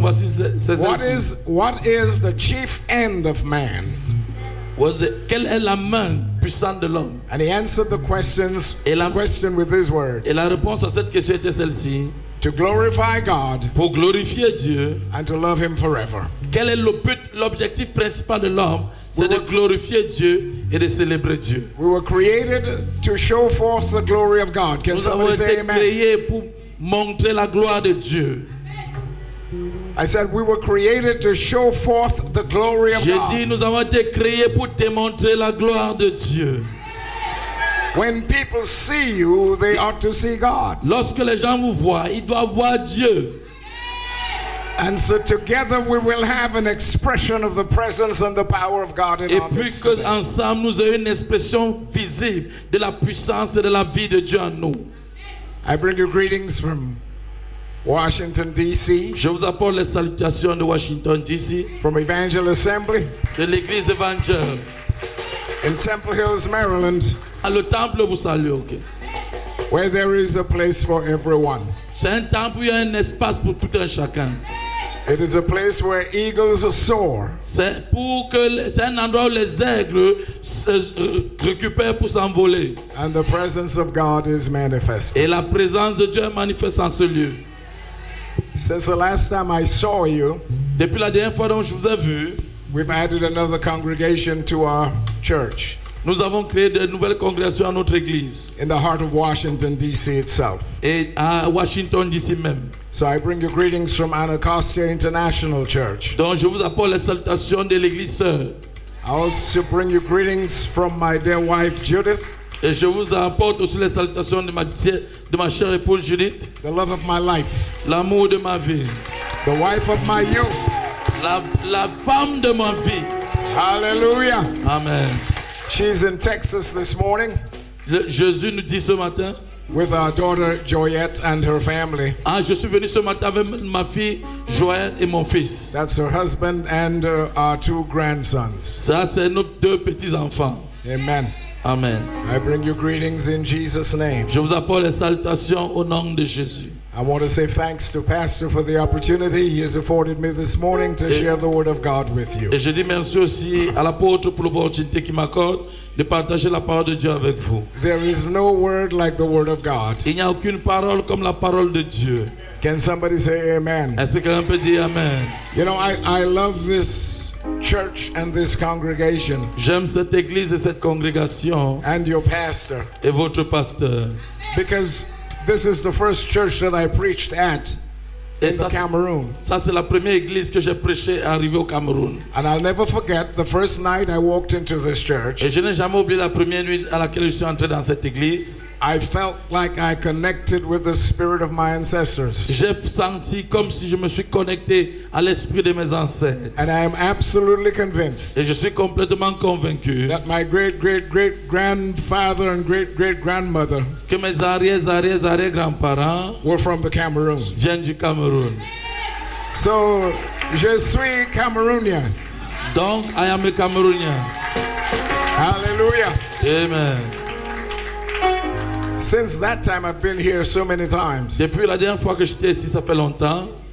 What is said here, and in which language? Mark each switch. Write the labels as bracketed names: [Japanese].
[French] Voici celle-ci. [English] What is the chief end of man? [French] Quelle est la main puissante de l'homme? [English] And he answered the question with these words. [French] Et la réponse à cette question était celle-ci. [English] To glorify God [French] Pour glorifier Dieu, [English] and to love him forever. [French] quel est le but, l'objectif principal de l'homme? C'est de glorifier Dieu et de célébrer Dieu. [English] We were created to show forth the glory of God. Can [French] Nous avons [English] somebody say [French] été [English] amen? [French] créés pour montrer la gloire de Dieu. [English] I said we were created to show forth the glory of [French] J'ai dit, [English] God. [French] nous avons été créés pour démontrer la gloire de Dieu. [English] When people see you, they ought to see God. [French] Lorsque les gens vous voient, ils doivent voir Dieu. [English] And so together we will have an expression of the presence and the power of God in [French] Et [English] our [French] puis [English] midst. [French] que [English] today. [French] ensemble nous ayons une expression visible de la puissance et de la vie de Dieu en nous. [English] I bring you greetings from Washington, D.C., [French] Je vous apporte les salutations de Washington DC, [English] from Evangel Assembly [French] de l'église évangile. [English] in Temple Hills, Maryland, [French] Le temple vous salue, ok? [English] where there is a place for everyone. [French] C'est un temple où il y a un espace pour tout un chacun. [English] It is a place where eagles soar. [French] C'est un endroit où les aigles récupèrent pour s'envoler. [English] And the presence of God is manifest. [French] Et la présence de Dieu est manifeste en ce lieu. [English] Since the last time I saw you, [French] Depuis la dernière fois dont je vous ai vu, [English] we've added another congregation to our church [French] nous avons créé de nouvelles congrégations à notre église. [English] in the heart of Washington, D.C. itself. [French] Et à Washington d'ici même. [English] So I bring you greetings from Anacostia International Church. [French] Donc je vous apporte les salutations de l'église sœur. [English] I also bring you greetings from my dear wife Judith, [French] Et je vous apporte aussi les salutations de ma chère épouse Judith, [English] the love of my life, [French] l'amour de ma vie, [English] the wife of my youth. [French] la femme de ma vie. [English] Hallelujah. [French] Amen. [English] She's in Texas this morning [French] Jésus nous dit ce matin, [English] with our daughter Joyette and her family. [French] je suis venu ce matin avec ma fille Joël et mon fils. [English] That's her husband and our two grandsons. [French] Ça, c'est nos deux petits-enfants. [English] Amen. [French] Amen. [English] I bring you greetings in Jesus' name. [French] Je vous apporte les salutations au nom de Jésus. [English] I want to say thanks to Pastor for the opportunity he has afforded me this morning to share the Word of God with you. [French] Et je dis merci aussi à l'apôtre pour l'opportunité qu'il m'accorde de partager la parole de Dieu avec vous. [English] There is no word like the Word of God. [French] Il n'y a aucune parole comme la parole de Dieu. [English] Can somebody say amen? [French] Est-ce que quelqu'un peut dire Amen? [English] You know, I love this church and this congregation [French] J'aime cette église et cette congrégation [English] and your pastor [French] et votre pasteur. [English] because this is the first church that I preached at in [French] Et [English] the Cameroon. [French] ça c'est la première église que j'ai prêché arrivé au Cameroun. [English] And I'll never forget the first night I walked into this church. [French] Et je n'ai jamais oublié la première nuit à laquelle je suis entré dans cette église. [English] I felt like I connected with the spirit of my ancestors. [French] J'ai senti comme si je me suis connecté à l'esprit de mes ancêtres. [English] And I am absolutely convinced [French] Et je suis complètement convaincu [English] that my great-great-great-grandfather and great-great-grandmother [French] que mes arrière-grands-parents [English] were from the Cameroon. [French] viennent du Cameroun. So, je suis Camerounien. [English] Donc, I am a Camerounien. Hallelujah. [French] Amen. [English] Since that time, I've been here so many times. [French] Depuis la dernière fois que j'étais ici, ça fait longtemps.